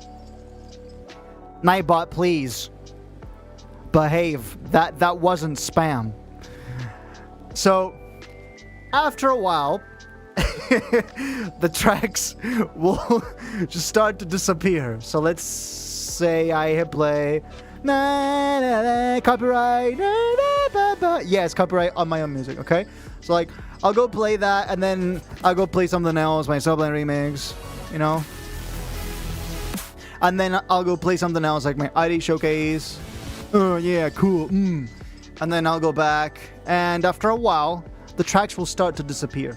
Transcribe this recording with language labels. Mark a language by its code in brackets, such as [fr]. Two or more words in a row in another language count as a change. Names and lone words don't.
[en] Nightbot, please behave. That wasn't spam. So after a while, the tracks will just start to disappear. So let's say I hit play. Na, na, na, copyright. Na, na, ba, ba. Yes, copyright on my own music, okay? So like, I'll go play that, and then I'll go play something else, my Snowblind remix, you know? And then I'll go play something else, like my ID showcase. Oh, yeah, cool. And then I'll go back, and after a while, the tracks will start to disappear.